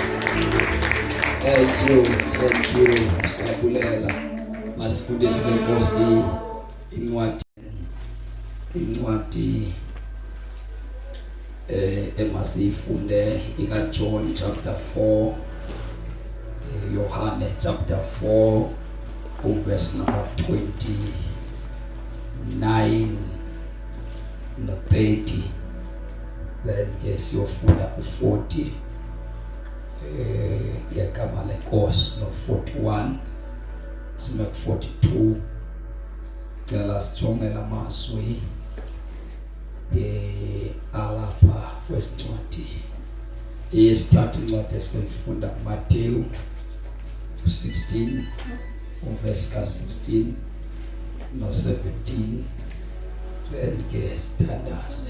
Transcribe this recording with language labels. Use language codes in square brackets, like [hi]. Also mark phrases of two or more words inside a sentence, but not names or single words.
[en] Thank you. [xh] Siyabulela. Masifundise inkosi incwadi emasifunde ika John chapter 4, Yohane chapter 4 [en] verse number [xh] 29 no 30, then yes yofunda u40 yegama lenkosi no 41 sime ku 42. Cela sijonge lamazwi alapha kwesincwadi esithathu incwadi esifunda Matthew 16 verse 16 no 17 Benke sithandaze.